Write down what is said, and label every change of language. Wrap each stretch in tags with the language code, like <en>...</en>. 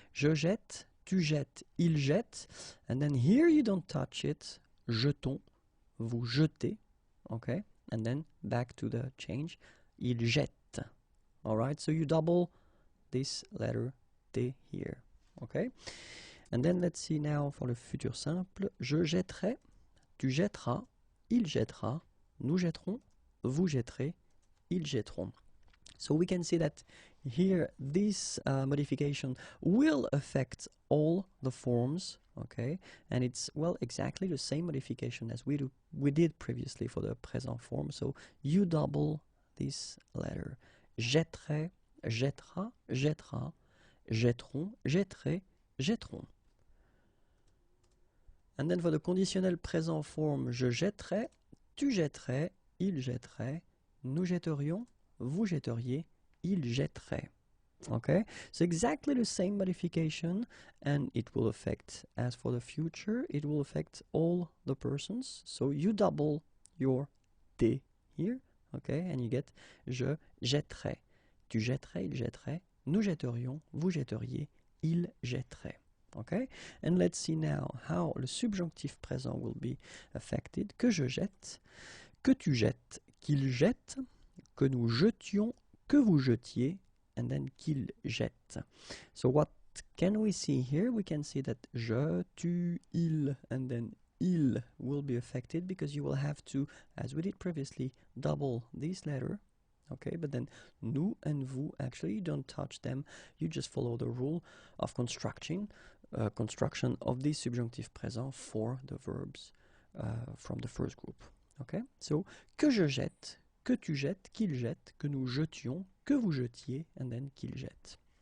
<fr>Je jette, tu jettes, il jette.</fr> <en>And then here you don't touch it.</en> <fr>Jetons, vous jetez.</fr> <en>Okay? And then back to the change.</en> <fr>Il jette.</fr> <en>Alright? So you double this letter T here. Okay? And then let's see now for the futur simple.</en> <fr>Je jetterai, tu jetteras, il jettera, nous jetterons, vous jetterez, ils jetteront.</fr> <en>So we can see that here this modification will affect all the forms, okay? And it's, well, exactly the same modification as we did previously for the present form. So you double this letter.</en> <fr>Jetterai, jettera, jettera, jetteront, jetterai, jetteront.</fr> <en>And then for the</en> <fr>conditionnel présent form, je jetterai, tu jetterais, il jetterait, nous jetterions, vous jetteriez, il jetterait.</fr> <en>Okay, so exactly the same modification, and it will affect, as for the future, it will affect all the persons. So you double your T here, okay, and you get</en> <fr>je jetterai, tu jetterais, il jetterait, nous jetterions, vous jetteriez, il jetterait.</fr> <en>Okay, and let's see now how le subjonctif présent will be affected.</en> <fr>Que je jette, que tu jettes, qu'il jette, que nous jetions, que vous jetiez,</fr> <en>and then</en> <fr>qu'il jette.</fr> <en>So what can we see here? We can see that je, tu, il, and then il will be affected because you will have to, as we did previously, double this letter. Okay, but then nous and vous, actually you don't touch them, you just follow the rule of construction of the subjunctive présent for the verbs from the first group. Okay, so</en> <fr>que je jette, que tu jettes, qu'il jette, que nous jetions, que vous jetiez,</fr> <en>and then</en> <fr>qu'il jette.</fr>